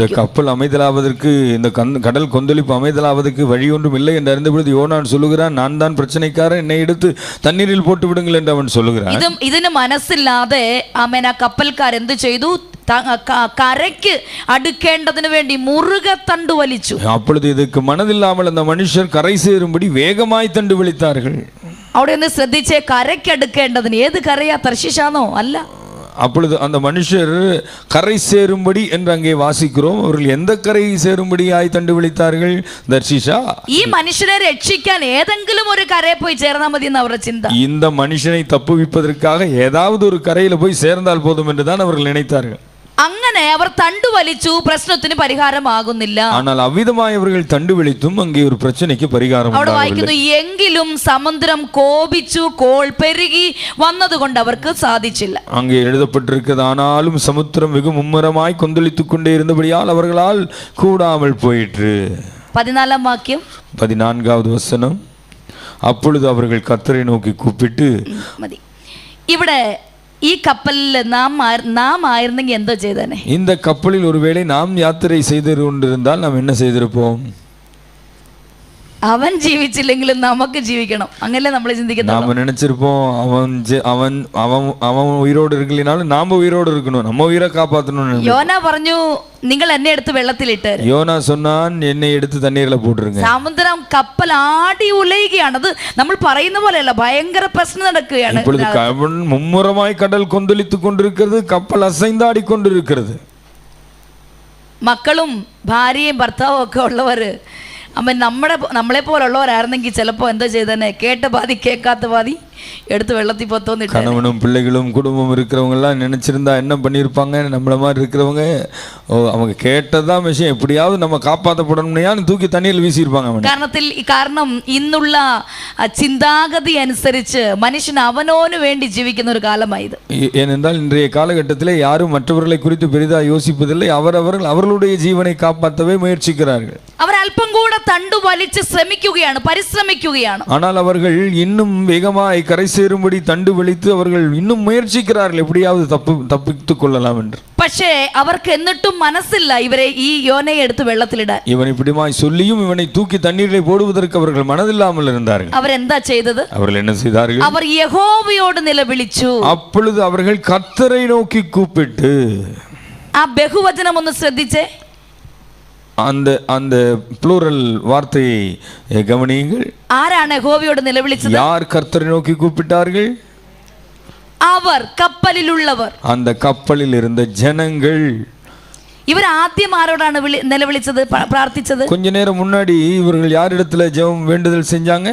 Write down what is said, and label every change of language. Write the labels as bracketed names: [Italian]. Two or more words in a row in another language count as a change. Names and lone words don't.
[Tamil] இந்த கப்பல் அமைதலாவதற்கு, இந்த கடல் கொந்தளிப்பு அமைதலாவதற்கு வழி ஒன்றும் இல்லை என்று அறிந்த பொழுது யோனான் சொல்லுகிறான், நான் தான் பிரச்சனைக்காரன், என்னை எடுத்து தண்ணீரில் போட்டு விடுங்கள் என்று அவன் சொல்லுகிறான். [Malayalam] ഇതിന് മനസ്സില്ലാതെ ആമേൻ ആ കപ്പൽക്കാർ എന്ത് ചെയ്തു? കരയ്ക്ക് അടുക്കേണ്ടതിന് വേണ്ടി മുറുകെ തണ്ട് വലിച്ചു. [Tamil] அப்பொழுது இதுக்கு மனதில்லாமல் அந்த மனுஷர் கரை சேரும்படி வேகமாய் தண்டு வலித்தார்கள். [Malayalam] അവിടെ ഒന്ന് ശ്രദ്ധിച്ചേ, കരയ്ക്ക് അടുക്കേണ്ടതിന്. ഏത് കരയാ? തർശീശാണോ? അല്ല. [Tamil] அப்பொழுது அந்த மனுஷர் கரை சேரும்படி என்று அங்கே வாசிக்கிறோம். அவர்கள் எந்த கரை சேரும்படியாய் தண்டு விழித்தார்கள்? தர்ஷிஷா. [Malayalam] ഈ മനുഷ്യനെ രക്ഷിക്കാൻ ഏതെങ്കിലും ഒരു കരയിൽ പോയി ചേർന്നാൽ മതി എന്ന് അവരുടെ ചിന്ത. [Tamil] இந்த மனுஷனை தப்புவிப்பதற்காக ஏதாவது ஒரு கரையில போய் சேர்ந்தால் போதும் என்றுதான் அவர்கள் நினைத்தார்கள். [Malayalam] അങ്ങനെ അവർ തണ്ടു വലിച്ചു, പ്രശ്നത്തിന് പരിഹാരമാകുന്നില്ല. [Tamil] ஆனால் அவ்விதமாய் அவர்கள் தண்டு விழித்தும் அங்கே ஒரு பிரச்சனைக்கு பரிகாரம் [Malayalam] അവിടെ വായിക്കുന്നു, എങ്കിലും സമുദ്രം കോപിച്ചു, കോൾ പെരുകി വന്നതുകൊണ്ട് അവർക്ക് സാധിച്ചില്ല. [Tamil] அங்கே எழுதப்பட்டிருக்கிறது, ஆனாலும் சமுத்திரம் வெகு மும்முரமாய் கொந்தளித்துக் கொண்டே இருந்தபடியால் அவர்களால் கூடாமல் போயிற்று. 14ஆம் வாக்கியம், 14வது வசனம். அப்பொழுது அவர்கள் கர்த்தரை நோக்கி கூப்பிட்டு, [Malayalam] മതി. ഇവിടെ ഈ കപ്പലിൽ നാം ആയിരുന്നെങ്കിൽ എന്തോ ചെയ്തേനെ? [Tamil] இந்த கப்பலில் ஒருவேளை நாம் யாத்திரை செய்து கொண்டிருந்தால் நாம் என்ன செய்திருப்போம்? [Malayalam] അവൻ ജീവിച്ചില്ലെങ്കിലും നമുക്ക് ജീവിക്കണം, അങ്ങനല്ലേ നമ്മൾ ചിന്തിക്കുന്നത്. [Tamil] நாம நினைச்சிருப்போம், அவன் உயிரோடு இருக்கலினாலும் நாம உயிரோடு இருக்கணும், நம்ம உயிரை காப்பாற்றணும். [Malayalam] യോന പറഞ്ഞു, നിങ്ങൾ എന്നെ എടുത്ത് വെള്ളത്തിലിട്ട്. [Tamil] யோனா சொன்னான், என்னை எடுத்து தண்ணீர்ல போட்டுருங்க. [Malayalam] സമുദ്രം കപ്പൽ ആടി ഉലയുകയാണ്. അത് നമ്മൾ പറയുന്ന പോലെയല്ല, ഭയങ്കര പ്രശ്നം നടക്കുകയാണ്. [Tamil] இப்பொழுது மும்முரமாய் கடல் கொந்தளித்துக் கொண்டிருக்கிறது, கப்பல் அசைந்தாடி கொண்டிருக்கிறது. [Malayalam] മക്കളും ഭാര്യയും ഭർത്താവും ഒക്കെ ഉള്ളവർ അമ്മ നമ്മളെ പോലുള്ളവരായിരുന്നെങ്കിൽ ചിലപ്പോൾ എന്താ ചെയ്തന്നെ? കേട്ട പാതി കേൾക്കാത്ത പാതി എടുത്തു വെള്ളത്തി പത്തോന്നു [Tamil] கணவனும் பிள்ளைகளும் குடும்பம் இருக்கிறவங்க எல்லாம் நினைச்சிருந்தா என்ன பண்ணியிருப்பாங்க? நம்மள மாதிரி இருக்கிறவங்க அவங்க கேட்டதான் விஷயம், எப்படியாவது நம்ம காப்பாற்றப்படணும்னு தூக்கி தண்ணீரில் வீசியிருப்பாங்க. [Malayalam] കാരണം ഇന്നുള്ള ചിന്താഗതി അനുസരിച്ച് മനുഷ്യൻ അവനോന് വേണ്ടി ജീവിക്കുന്ന ഒരു കാലമായത്. [Tamil] ஏனென்றால் இன்றைய காலகட்டத்தில் யாரும் மற்றவர்களை குறித்து பெரிதாக யோசிப்பதில்லை. அவர்களுடைய ஜீவனை காப்பாற்றவே முயற்சிக்கிறார்கள். [Malayalam] അവർ അല്പം കൂടെ തണ്ടു വലിച്ച് ശ്രമിക്കുകയാണ്, പരിശ്രമിക്കുകയാണ്. [Tamil] ஆனால் அவர்கள் இன்னும் வேகமாய் கரை சேரும்படி தண்டு வலித்து அவர்கள் இன்னும் முயற்சிக்கிறார்கள், எப்படியாவது தப்பித்துக் கொள்ளலாம் என்று. [Malayalam] പക്ഷേ അവർക്ക് എന്നിട്ടും മനസ്സില്ല ഇവരെ ഈ യോനയെ എടുത്ത് വെള്ളത്തിലിടാൻ. [Tamil] இவன் இப்படிமாய் சொல்லியும் இவனை தூக்கி தண்ணீரிலே போடுவதற்கு அவர்கள் மனதில்லாமல் இருந்தார்கள். [Malayalam] അവരെന്താ ചെയ്തത്? [Tamil] அவர்கள் என்ன செய்தார்கள்? [Malayalam] അവർ യഹോവയോട് നിലവിളിച്ചു. [Tamil] அப்பொழுது அவர்கள் கர்த்தரை நோக்கி கூப்பிட்டு. [Malayalam] ആ ബഹുവചനം ഒന്ന് ശ്രദ്ധിച്ചേ. [Tamil] அந்த ப்ளூரல் வார்த்தையை கவனியுங்கள். [Malayalam] ആരാണ് യഹോവയോട് നിലവിളിച്ചത്? [Tamil] யார் கர்த்தரை நோக்கி கூப்பிட்டார்கள்? [Malayalam] അവർ, കപ്പലിലുള്ളവർ, [Tamil] அந்த கப்பலில் இருந்த ஜனங்கள். [Malayalam] இவர் ஆദ്യം ആരോടാണ് നിലവിളിച്ചത്, പ്രാർത്ഥിച്ചത്? [Tamil] கொஞ்ச நேரம் முன்னாடி இவர்கள் யாரிடத்துல ஜெபம் வேண்டுதல் செஞ்சாங்க?